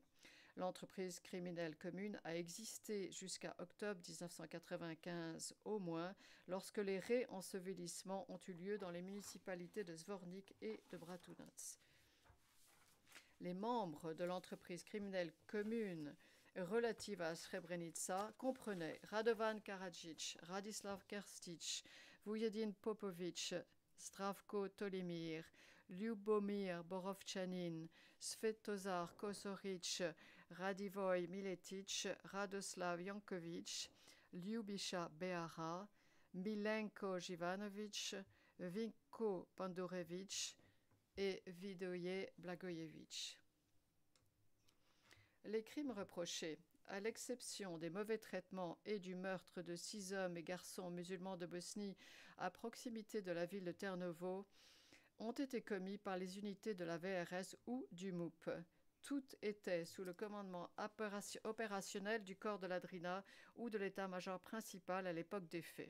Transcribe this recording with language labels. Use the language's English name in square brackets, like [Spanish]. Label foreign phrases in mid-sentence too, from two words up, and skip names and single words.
[French] L'entreprise criminelle commune a existé jusqu'à octobre 1995 au moins, lorsque les réensevelissements ont eu lieu dans les municipalités de Zvornik et de Bratunac. Les membres de l'entreprise criminelle commune relative à Srebrenica comprenaient Radovan Karadzic, Radislav Kerstic, Vujadin Popović, Zdravko Tolemir, Lyubomir Borovchanin, Svetozar Kosoric, Radivoj Miletic, Radoslav Jankovic, Ljubisha Behara, Milenko Jivanovic, Vinko Pandurevic et Vidoje Blagojevic. Les crimes reprochés, à l'exception des mauvais traitements et du meurtre de 6 hommes et garçons musulmans de Bosnie à proximité de la ville de Ternovo, ont été commis par les unités de la VRS ou du MUP. Toutes étaient sous le commandement opérationnel du corps de la Drina ou de l'état-major principal à l'époque des faits.